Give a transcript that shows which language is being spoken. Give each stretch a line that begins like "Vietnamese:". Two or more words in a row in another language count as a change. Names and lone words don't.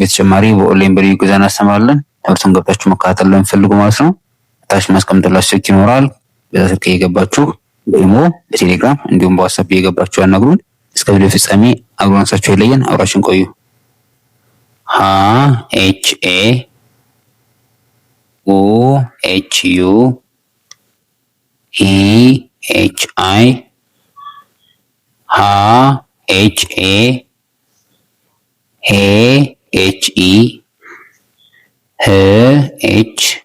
Amharic: በተጨማሪ በኦንላይን በልዩ ጊዜ እናስተምራለን። ትምህርቱን ገብታችሁ መከታተል ለምትፈልጉ ማለት ነው ታች ማስቀምጥላችሁ ስልክ ይኖራል። በዛ ስልክ እየገባችሁ በኢሞ በቴሌግራም እንዲሁም በዋትስአፕ እየገባችሁ ያናግሩን። እስከ ቪዲዮ ፍጻሜ አብራችሁ ይለየን። አብራችን ቆዩ። ሀ ኤች ኤ ኡ ኤች ዩ ኢ ኤች አይ ሃ ኤች ኤ ሄ ኤች ኢ ህ ኤች